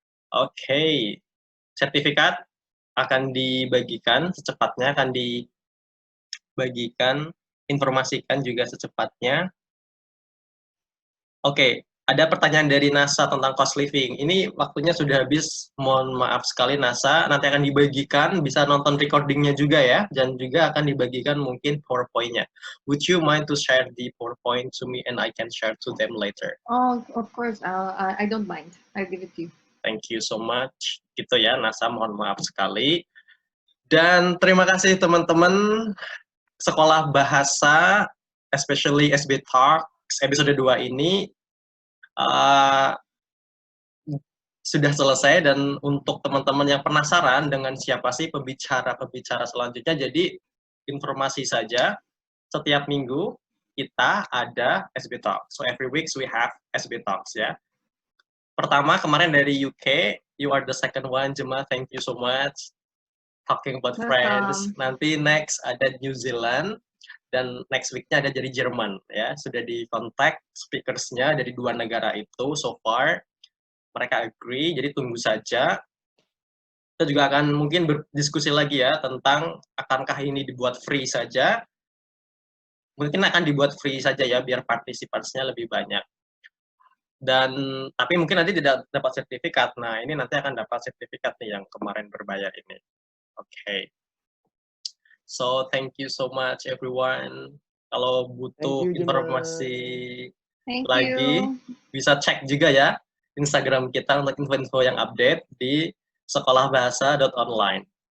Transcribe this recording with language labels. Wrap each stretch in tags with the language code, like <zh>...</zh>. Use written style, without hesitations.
<id>Oke, sertifikat akan dibagikan secepatnya, akan dibagikan, informasikan juga secepatnya. Oke, ada pertanyaan dari NASA tentang cost living. Ini waktunya sudah habis, mohon maaf sekali NASA. Nanti akan dibagikan, bisa nonton recordingnya juga ya, dan juga akan dibagikan mungkin PowerPoint-nya.</id> <en>Would you mind to share the PowerPoint to me and I can share to them later? Oh, of course. I don't mind. I'll give it to you. Thank you so much.</en> <id>Gitu ya, NASA, mohon maaf sekali. Dan terima kasih teman-teman Sekolah Bahasa, especially SB Talks, episode 2 ini sudah selesai. Dan untuk teman-teman yang penasaran dengan siapa sih pembicara-pembicara selanjutnya, jadi informasi saja, setiap minggu kita ada SB Talks.</id> <en>So every week we have SB Talks ya.</en> <id>Pertama kemarin dari UK,</id> <en>you are the second one, Gema, thank you so much. Talking about France.</en> <id>Nanti next ada New Zealand, dan next week-nya ada dari Jerman ya. Sudah di kontak speakers-nya dari 2 negara itu</id> <en>so far.</en> <id>Mereka agree, jadi tunggu saja. Kita juga akan mungkin berdiskusi lagi ya tentang akankah ini dibuat free saja. Mungkin akan dibuat free saja ya, biar partisipasinya lebih banyak. Dan tapi mungkin nanti tidak dapat sertifikat. Nah, ini nanti akan dapat sertifikat nih yang kemarin berbayar ini. Okay.</id> <en>So thank you so much everyone.</en> <id>Kalau butuh informasi lagi, bisa cek juga ya Instagram kita untuk info-info yang update di sekolahbahasa.online.</id>